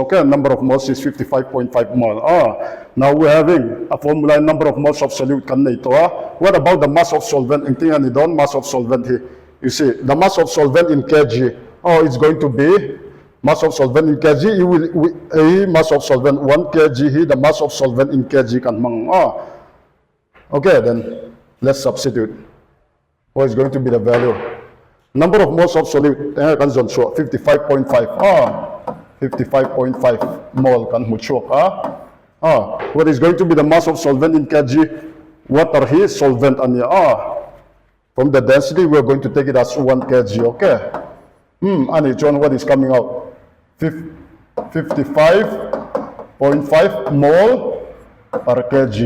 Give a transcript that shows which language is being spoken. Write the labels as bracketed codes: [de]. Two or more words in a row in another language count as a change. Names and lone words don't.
[en] Okay, number of moles is 55.5 mole. Now we're having a formula number of moles of solute. What about the mass of solvent? Mass of solvent here. You see, the mass of solvent in kg. It's going to be mass of solvent in kg. Mass of solvent 1 kg here. The mass of solvent in kg [lus] kan mang. [en] Okay, then let's substitute. What is going to be the value? number of moles of solute [lus] kan zon chu [en] 55.5 55.5 mole [lus] kan hu chu [en] what is going to be the mass of solvent in kg? Water here solvent ania from the density we are going to take it as 1 kg, okay? And John, what is coming out? 55.5 mole per kg.